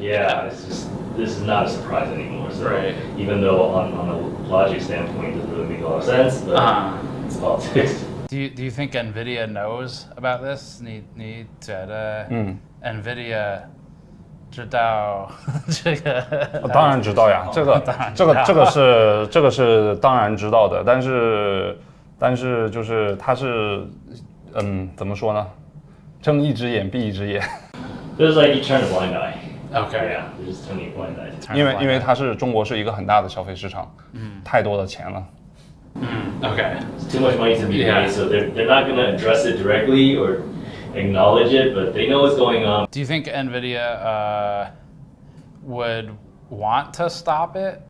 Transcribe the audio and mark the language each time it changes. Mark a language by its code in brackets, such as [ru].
[en] this is not a surprise anymore. So even though on a logic standpoint, it doesn't really make a lot of sense, but it's politics. Do you think NVIDIA knows about this? [zh] 你觉得 NVIDIA 知道这个？当然知道呀，这个是当然知道的，但是就是它是怎么说呢？睁一只眼闭一只眼。 [en] It's like you turn a blind eye. Okay. Yeah, you're just turning a blind eye. [zh] 因为中国是一个很大的消费市场，太多的钱了。 [en] Okay. It's too much money to be made, so they're not going to address it directly or acknowledge it, but they know what's going on. Do you think NVIDIA would want to stop it?